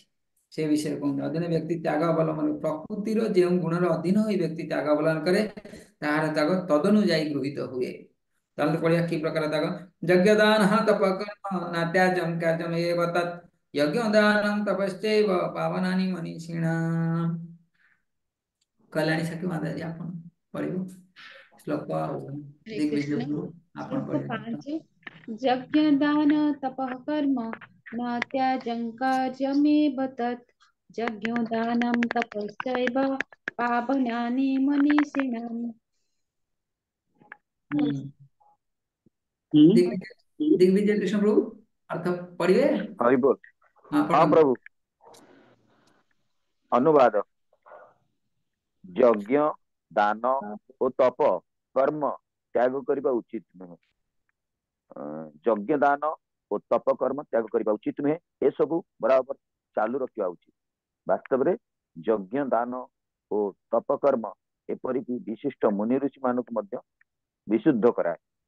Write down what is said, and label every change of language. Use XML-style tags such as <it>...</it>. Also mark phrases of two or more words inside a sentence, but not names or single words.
<or>ସେ ବିଷୟରେ କୁହନ୍ତି ଅଧୀନ ବ୍ୟକ୍ତି ତ୍ୟାଗ ଅବଲମ୍ବନ ପ୍ରକୃତିର ଯେଉଁ ଗୁଣର ଅଧୀନ ହୋଇ ବ୍ୟକ୍ତି ତ୍ୟାଗ ଅବଲମ୍ବନ କରେ ତାହାର ତ୍ୟାଗ ତଦନୁଯାୟୀ ଗୃହୀତ ହୁଏ। ତାହେଲେ ତ ପଢିବା କି ପ୍ରକାର ତ୍ୟାଗ?</or> <sa>ଯଜ୍ଞ ଦାନ ତପ କର୍ମ ନାତ୍ୟାଜମ କାର୍ଯ୍ୟମ ଏବ ତତ୍ ଯଜ୍ଞ ଦାନଂ ତପଶ୍ଚୈବ ପାବନାନି ମନୀଷିଣାମ୍।</sa> <or>କଲ୍ୟାଣୀ ସାକ୍ଷୀ ମାତାଜୀ ଆପଣ ପଢିବୁ ଶ୍ଲୋକ ଆଉ</or> <hi>हरे कृष्ण।</hi> <or>ଦିଗ୍ବିଜୟକୁ ଆପଣ श्लोक ପଢିବେ। 5।</or> <sa>यज्ञ दान तपः कर्म न त्याजं कार्यमेव तत् यज्ञो दानं तपश्चैव पावनानि मनीषिणाम्।</sa> <hi>दिग्विजय कृष्ण प्रभु अर्थ पढ़िए। हरि बोल। हाँ हाँ पढ़ो। प्रभु। अनुवाद।</hi> <or>यज्ञ दान ଓ ତପ କର୍ମ ତ୍ୟାଗ କରିବା ଉଚିତ ନୁହେଁ। ଯଜ୍ଞ ଦାନ ଓ ତପ କର୍ମ ତ୍ୟାଗ କରିବା ଉଚିତ ନୁହେଁ, ଏସବୁ ବରାବର ଚାଲୁ ରଖିବା ଉଚିତ। ବାସ୍ତବରେ ଯଜ୍ଞ ଦାନ ଓ ତପ କର୍ମ ଏପରିକି ବିଶିଷ୍ଟ ମୁନି ଋଷି ମାନଙ୍କୁ ମଧ୍ୟ ବିଶୁଦ୍ଧ କରାଏ।</or>